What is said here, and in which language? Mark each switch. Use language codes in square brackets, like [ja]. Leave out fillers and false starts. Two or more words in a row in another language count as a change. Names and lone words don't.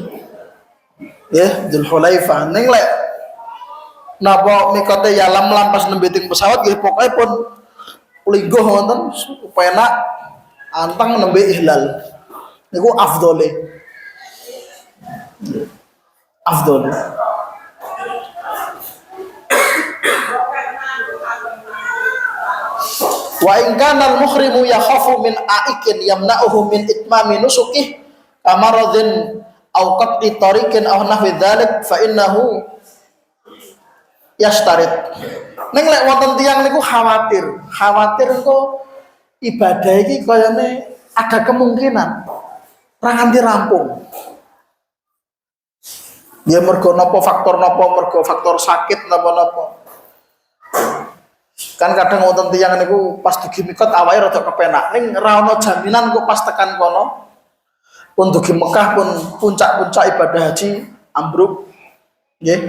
[jv] Nggih, Dzulhulaifah. Ning lek napa mikote yalam lampas nembe teng pesawat nggih pokoke pun lungguh ngoten penak anteng nembe ihlal. Niku afdole. Afdole. [ar] وإن كان المحرم يخاف من عائق يمنعه من إتمام نسكه كمرض أو قطع طريق أو نحو ذلك فإنه يشترط. [jv] Ning lek wonten tiyang niku khawatir engko ibadah iki kayane [id] ada kemungkinan [jv] ra nganti rampung. Ya mergo napa mergo faktor sakit napa. Kan kadang wonten tiyang niku pas dugi mikot awake rada kepenak ning ra ono jaminan kok pas tekan kono pun dugi Mekah pun puncak-puncak ibadah haji ambruk nggih.